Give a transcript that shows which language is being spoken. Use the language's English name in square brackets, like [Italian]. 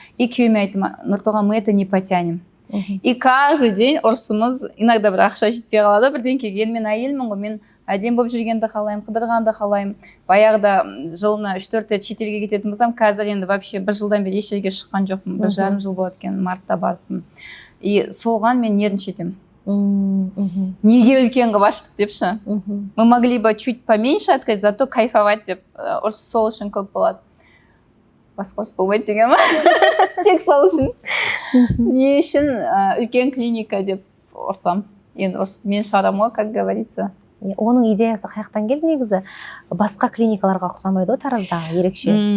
[Kazakh] И күйеуіме айттым, Нұртоған, [Russian] мы это не потянем. И каждый день [Kazakh] ұрысымыз, иногда бір ақша жетпей қалады, бірден келген, мен әйелмін ғой, мен әдем болып жүргенді қалаймын, қыдырғанды қалаймын. Баяғыда жылына 3-4 рет шетелге кететін болсам, қазір енді вообще бір жылдан бері еш жерге шыққан жоқпын. 1,5 жыл болады екен, мартта барыппын. И соған мен нервничатым. Неге үлкен қылып аштық депші. [Russian] Мы могли бы чуть поменьше открыть, зато кайфовать деп. [Kazakh] Ұрыс сол үшін көп болады. Басқа ұрыс болмайды деген ма? Тек сол үшін. Не үшін үлкен клиника деп ұрсам. Енді ұрыс мен шығарам ғой, [Russian] как говорится. [Kazakh] Оның идеясы қаяқтан келді негізі? Басқа клиникаларға ұқсамайды ғой Тараздағы, ерекше.